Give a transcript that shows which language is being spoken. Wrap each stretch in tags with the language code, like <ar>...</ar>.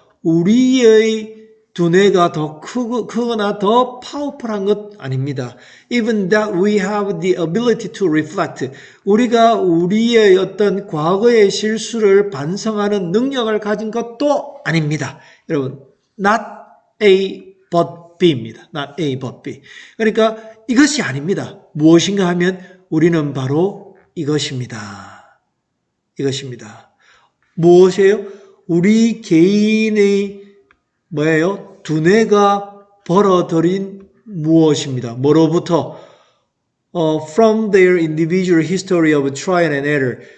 <ko>우리의 두뇌가 더 크거나 더 파워풀한 것 아닙니다.</ko> <en>Even that we have the ability to reflect.</en> <ko>우리가 우리의 어떤 과거의 실수를 반성하는 능력을 가진 것도 아닙니다. 여러분,</ko> <en>not A but B입니다. Not A but B.</en> <ko>그러니까 이것이 아닙니다. 무엇인가 하면 우리는 바로 이것입니다. 이것입니다. 무엇이에요? 우리 개인의 뭐예요? 두뇌가 벌어들인 무엇입니다. 뭐로부터?</ko> <en>From their individual history of trial and error.</en>